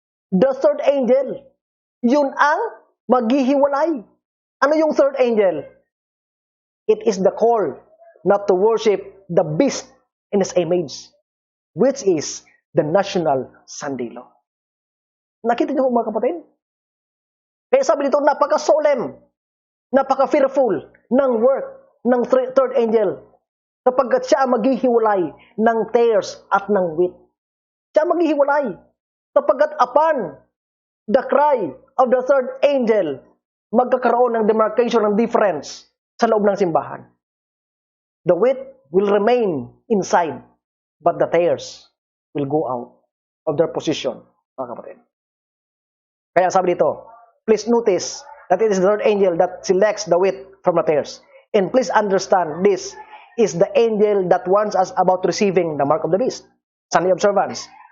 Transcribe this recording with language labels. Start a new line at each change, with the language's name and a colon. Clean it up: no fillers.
English: The third angel,
Filipino: yun ang maghihiwalay. Ano yung third angel?
English: It is the call not to worship the beast in his image, which is the National Sunday Law.
Filipino: Nakita niyo mga kapatid? Kaya sabi dito, napaka-solemn, napaka-fearful ng work ng third angel. sapagkat siya ang maghihiwalay ng tares at ng wheat. Siya ang maghihiwalay, sapagkat
English: upon the cry of the third angel,
Filipino: magkakaroon ng demarcation ng difference sa loob ng simbahan.
English: The wheat will remain inside, but the tares will go out of their position,
Filipino: mga kapatid. Kaya sabi dito,
English: please notice that it is the third angel that selects the wheat from the tares. And please understand, this is the angel that warns us about receiving the mark of the beast. Sunday observance.